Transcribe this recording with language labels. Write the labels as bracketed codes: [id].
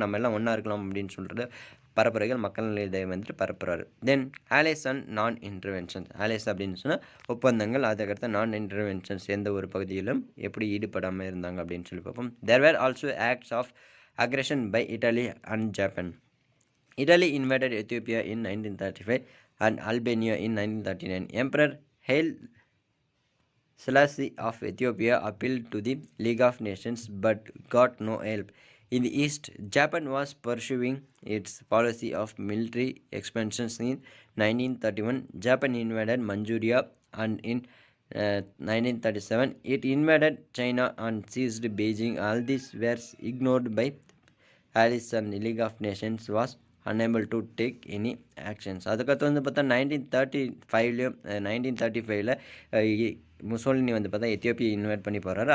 [ta] நம்ம எல்லாம் ஒன்றா இருக்கலாம் அப்படின்னு சொல்கிறது பரப்புரைகள் மக்கள் இதை வந்துட்டு பரப்புறாரு. [en] Then allies and non interventions. [ta] ஆலைஸ் அப்படின்னு சொன்னால் ஒப்பந்தங்கள், அதுக்கடுத்து நான் இன்டர்வென்ஷன்ஸ் எந்த ஒரு பகுதியிலும் எப்படி ஈடுபடாமல் இருந்தாங்க அப்படின்னு சொல்லி பார்ப்போம். [en] There were also acts of aggression by Italy and Japan. Italy invaded Ethiopia in 1935 and Albania in 1939. Emperor Haile Selassie of Ethiopia appealed to the League of Nations but got no help. In the east, Japan was pursuing its policy of military expansions. In 1931, Japan invaded Manchuria, and in 1937, it invaded China and seized Beijing. All these were ignored by Allies and League of Nations was unable to take any actions. [ta] அதுக்கடுத்து வந்து பார்த்தா 1935லையும் 1935ல் Mussolini வந்து பார்த்தா Ethiopia invite பண்ணி போகிறாரு.